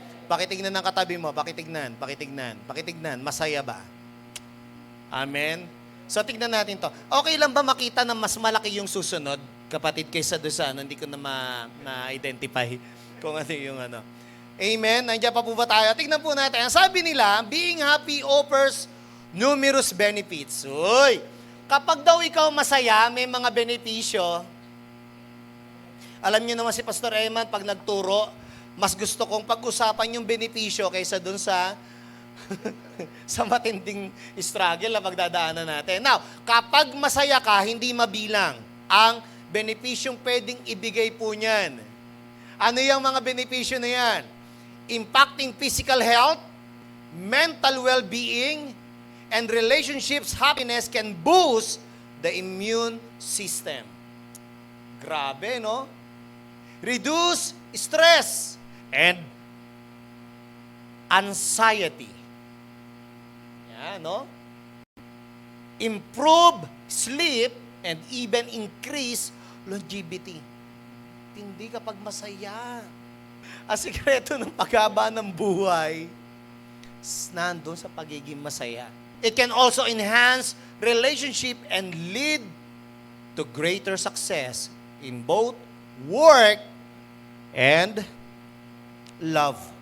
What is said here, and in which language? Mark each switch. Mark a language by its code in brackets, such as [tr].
[tl] Pakitignan ng katabi mo, pakitignan, masaya ba? Amen? So, tignan natin to. Okay lang ba makita na mas malaki yung susunod, kapatid, kaysa doon sa hindi ko na ma-identify kung ano yung ano. Amen? Nandiyan pa po ba tayo? Tignan po natin. Ang sabi nila, [en] being happy offers numerous benefits. Uy! [tl] Kapag daw ikaw masaya, may mga benepisyo. Alam niyo naman si Pastor Eman, pag nagturo, mas gusto kong pag-usapan yung benepisyo kaysa dun sa sa matinding struggle na pagdadaanan natin. Now, kapag masaya ka, hindi mabilang ang benepisyong pwedeng ibigay po niyan. Ano yung mga benepisyo na yan? [en] Impacting physical health, mental well-being, and relationships happiness can boost the immune system. [tl] Grabe, no? [en] Reduce stress and anxiety. [tl] Yan, no? [en] Improve sleep and even increase longevity. [tl] tindi kapag masaya. Ang sikreto ng paghaba ng buhay, nandun sa pagiging masaya. [en] It can also enhance relationship and lead to greater success in both work and love.